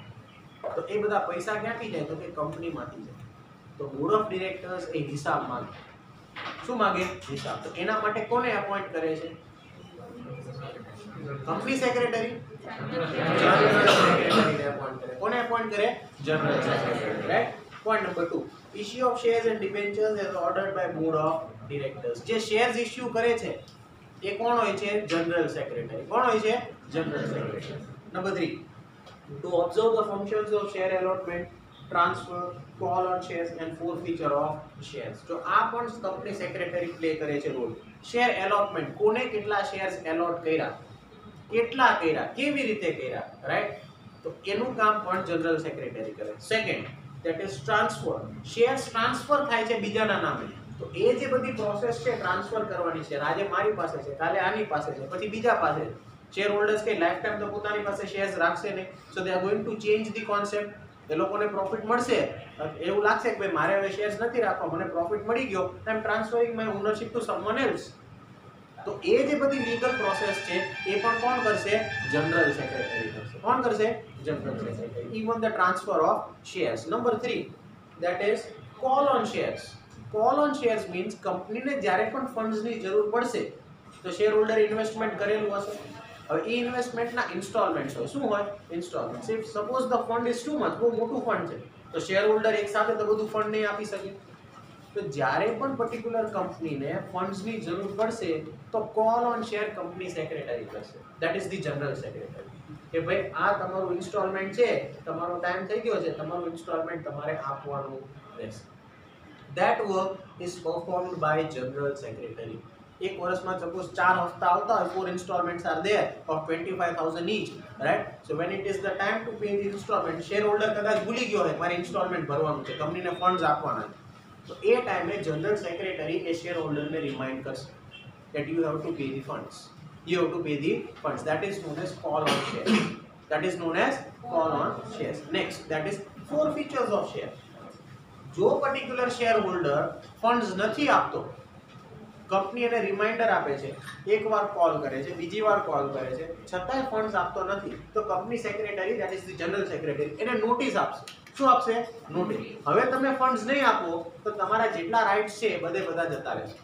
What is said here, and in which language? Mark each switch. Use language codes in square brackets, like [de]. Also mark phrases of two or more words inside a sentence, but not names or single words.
[gu] તો એ બધા પૈસા ક્યાંથી જાય? તો કે કંપનીમાંથી જાય. તો [en] board of directors [gu] એ હિસાબ માંગે. શું માંગે? હિસાબ. તો એના માટે કોને અપોઇન્ટ કરે છે? [en] company secretary. general secretaryને [gu] અપોઇન્ટ કરે. કોને અપોઇન્ટ કરે? [en] general secretary, [gu] રાઈટ? [en] Point number 2, issue of shares and debentures as ordered by board of directors. [gu] જે શેર્સ ઇશ્યુ કરે છે એ કોણ હોય છે? [en] general secretary. [gu] કોણ હોય છે? [en] general secretary. Number 3, to observe the functions of share allotment, transfer, call on shares and forfeiture of shares. [gu] જો આ પણ [en] company secretary [gu] પ્લે કરે છે રોલ. [en] share allotment, [gu] કોને કેટલા શેર્સ એલોટ કર્યા, કેટલા કર્યા, કેવી રીતે કર્યા, રાઈટ? તો એનું કામ પણ [en] general secretary [gu] કરે. સેકન્ડ, [en] that is transfer. shares transfer [gu] થાય છે બીજાના નામે. તો એ જે બધી પ્રોસેસ છે ટ્રાન્સફર કરવાની છે, આજે મારી પાસે છે, કાલે આની પાસે છે, પછી બીજા પાસે. [en] share holders [gu] કે [en] life time [gu] તો પોતાની પાસે શેર્સ રાખશે નહીં. [en] so they are going to change the concept. [gu] એ લોકોને પ્રોફિટ મળશે, એવું લાગશે કે ભાઈ મારે હવે શેર્સ નથી રાખવા, મને પ્રોફિટ મળી ગયો, [en] I am transferring my ownership to someone else. [gu] તો એ જે બધી [en] legal process [gu] છે એ પણ કોણ કરશે? [en] general secretary [gu] કરશે. કોણ કરશે? [en] general secretary. even the transfer of shares. નંબર 3, that is call on shares. Call on shares means [gu] કંપનીને જ્યારે પણ ફંડ્સની જરૂર પડશે તો [en] share holder investment [gu] કરેલું હશે. હવે એ ઇન્વેસ્ટમેન્ટના ઇન્સ્ટોલમેન્ટ્સ હોય. શું હોય? ઇન્સ્ટોલમેન્ટ્સ. [en] if suppose the fund is too much, [gu] બહુ મોટું ફંડ છે, તો [en] share holder [gu] એક સાથે તો બધું ફંડ નહીં આપી શકે. તો જ્યારે પણ [en] particular companyને [gu] ફંડ્સની જરૂર પડશે તો [en] call on share company secretary [gu] કરશે. [en] that is the general secretary. [gu] કે ભાઈ આ તમારું ઇન્સ્ટોલમેન્ટ છે, તમારો ટાઈમ થઈ ગયો છે, તમારું ઇન્સ્ટોલમેન્ટ તમારે આપવાનું રહેશે. [en] that work is performed by general secretary. [gu] એક વર્ષમાં સપોઝ 4 હપ્તા આવતા હોય, [en] 4 installments are there of 25,000 each, right? So when it is the time to pay the installment, [gu] shareholder કદાચ ભૂલી ગયો હોય મારે ઇન્સ્ટોલમેન્ટ ભરવાનું છે, કંપનીને ફંડ્સ આપવાના છે, તો એ ટાઈમે [en] general secretary [gu] એ [en] share holderને [gu] રિમાઇન્ડ કરશે [en] that you have to pay the funds. You have to pay the funds. That is known as call on shares. That is known as call on shares. Next, that is forfeitures of share. [gu] જો [en] particular share holder funds [gu] નથી આપતો કંપની એને રિમાઇન્ડર આપે છે, એકવાર કોલ કરે છે, બીજી વાર કોલ કરે છે, છતાંય ફંડ્સ આપતો નથી, તો [en] company secretary that is the general secretary [gu] એને નોટિસ આપશે. શું આપશે? નોટિસ. હવે તમે ફંડ્સ નહીં આપો તો તમારા જેટલા રાઇટ્સ છે એ બધા જતા રહેશે.